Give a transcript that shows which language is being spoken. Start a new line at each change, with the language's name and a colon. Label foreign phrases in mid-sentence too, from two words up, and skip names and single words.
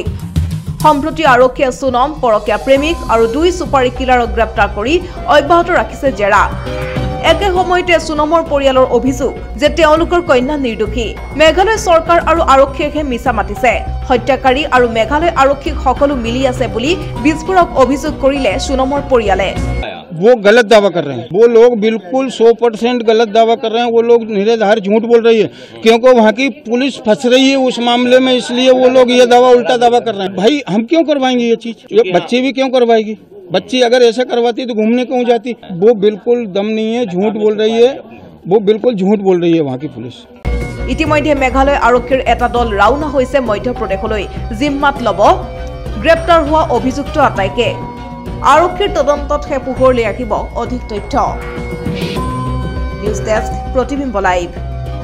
Assamese: সম্প্ৰতি আৰক্ষীয়ে সোনম, পৰকীয়া প্ৰেমিক আৰু 2 চুপাৰী কিলাৰক গ্ৰেপ্তাৰ কৰি অব্যাহত ৰাখিছে জেৰা। একে সময়তে সোনমৰ পৰিয়ালৰ অভিযোগ যে তেওঁলোকৰ কন্যা নিৰ্দোষী। মেঘালয় চৰকাৰ আৰু আৰক্ষীয়ে মিছা মাতিছে। হত্যাকাৰী আৰু মেঘালয় আৰক্ষীক সকলো মিলি আছে বুলি বিস্ফোৰক অভিযোগ কৰিলে সোনমৰ পৰিয়ালে।
Hindi: वो गलत दावा कर रहे हैं। वो लोग बिल्कुल 100% गलत दावा कर रहे हैं। वो लोग निराधार झूठ बोल रही है क्योंकि वहाँ की पुलिस फंस रही है उस मामले में, इसलिए वो लोग ये दावा उल्टा दावा कर रहे हैं। भाई हम क्यों करवाएंगे ये चीज? ये बच्ची भी क्यों करवाएगी? बच्ची अगर ऐसा करवाती तो घूमने क्यों जाती? वो बिल्कुल दम नहीं है, झूठ बोल रही है। वो बिल्कुल झूठ बोल रही है वहाँ की पुलिस।
Assamese: ইতিমধ্যে মেঘালয় আৰক্ষীৰ এটা দল ৰাওনা হৈছে মধ্যপ্ৰদেশলৈ। জিম্মাত লব গ্ৰেপ্তাৰ হোৱা অভিযুক্ত আটাইকে। আৰক্ষীৰ তদন্ততহে পোহৰলৈ আহিব অধিক তথ্য।
English: news desk,
Assamese: প্ৰতিবিম্ব লাইভ।